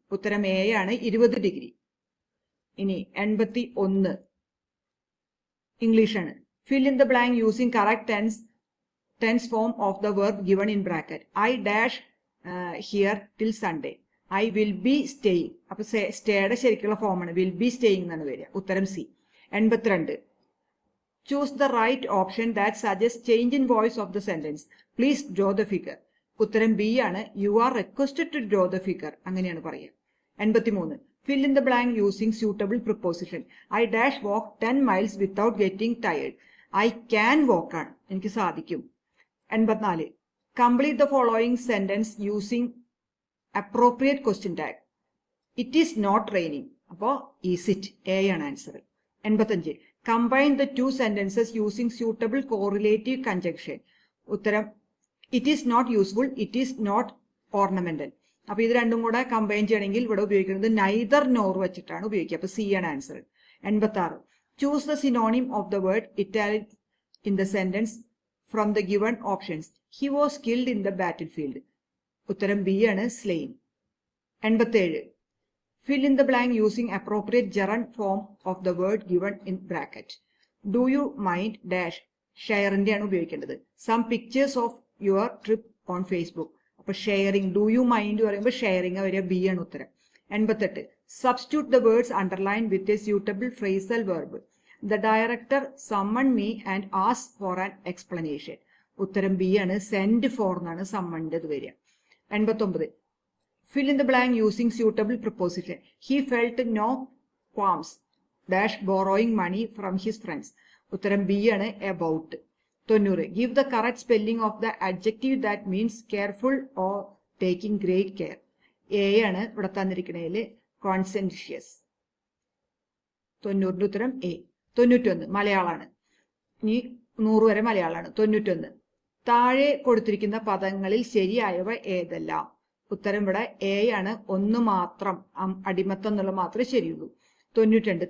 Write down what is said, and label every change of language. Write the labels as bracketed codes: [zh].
[ml] ഉത്തരം എ ആണ് 20 ഡിഗ്രി. ഇനി 81 ഇംഗ്ലീഷാണ്. [en] Fill in the blank using correct tense form of the verb given in bracket. I dash here till Sunday. I will be staying. [ml] അപ്പൊ സ്റ്റേയുടെ ശരിക്കുള്ള ഫോമാണ് [en] will be staying [ml] എന്നാണ് വരിക. ഉത്തരം C. 82. [en] Choose the right option that suggests change in voice of the sentence. Please draw the figure. [ml] ഉത്തരം B ആണ് [en] you are requested to draw the figure. [ml] അങ്ങനെയാണ് പറയുക. [en] 83. Fill in the blank using suitable preposition. I dash walk 10 miles without getting tired. I can walk [ml] ആണ്, എനിക്ക് സാധിക്കും. [en] 84. Complete the following sentence using appropriate question tag. It is not raining. [ml] അപ്പോൾ [en] is it? A [ml] ആണ് answer. [en] 85. Combine the two sentences using suitable correlative conjunction. [ml] ഉത്തരം [en] it is not useful, it is not ornamental. [ml] അപ്പൊ ഇത് രണ്ടും കൂടെ combine ചെയ്യണമെങ്കിൽ ഇവിടെ ഉപയോഗിക്കുന്നത് neither nor വെച്ചിട്ടാണ് ഉപയോഗിക്കുക. അപ്പൊ സി ആണ് answer. 86. [en] Choose the synonym of the word italic in the sentence from the given options. He was killed in the battlefield. [ml] ഉത്തരം ബി ആണ് slain. [en] 87. Fill in the blank using appropriate gerund form of the word given in bracket. Do you mind dash? [ml] ഷെയറിന്റെ ആണ് ഉപയോഗിക്കേണ്ടത്. [en] Some pictures of your trip on Facebook. [ml] അപ്പൊ sharing, do you mind പറയുമ്പോൾ sharing വരിക. B ആണ് ഉത്തരം. [en] 88. Substitute the words underlined with a suitable phrasal verb. The director summoned me and asked for an explanation. [ml] ഉത്തരം B ആണ് send for എന്നാണ് സമ്മൺഡ് വരിക. [en] 89. Fill in the blank using suitable preposition. He felt no qualms dash borrowing money from his friends. [ml] ഉത്തരം B ആണ് about. 90. [en] Give the correct spelling of the adjective that means careful or taking great care. [ml] A ആണ് ഇവിടെ തന്നിരിക്കുന്നതിൽ കോൺസെൻഷ്യസ്. 90ന്റെ ഉത്തരം A. 91 മലയാളമാണ്. ഇനി 100 വരെ മലയാളമാണ്. 91. താഴെ കൊടുത്തിരിക്കുന്ന പദങ്ങളിൽ ശരിയായവ ഏതെല്ലാം? ഉത്തരം ഇവിടെ എ ആണ്. ഒന്ന് മാത്രം, അടിമത്തം എന്നുള്ള മാത്രമേ ശരിയുള്ളൂ. 92.